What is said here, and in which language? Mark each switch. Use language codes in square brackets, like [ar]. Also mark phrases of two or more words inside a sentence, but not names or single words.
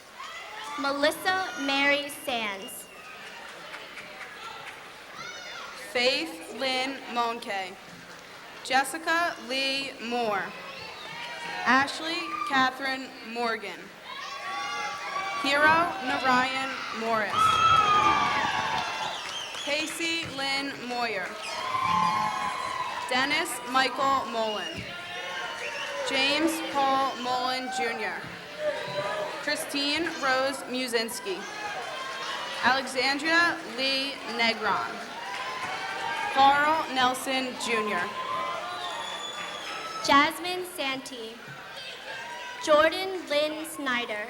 [en] Melissa Mary Sands. Faith Lynn Monke. Jessica Lee Moore. Ashley Catherine Morgan. Hero Narayan Morris. Casey Lynn Moyer. Dennis Michael Mullen. James Paul Mullen Jr. Christine Rose Musinski. Alexandria Lee Negron. Carl Nelson Jr. Jasmine Santee. Jordan Lynn Snyder.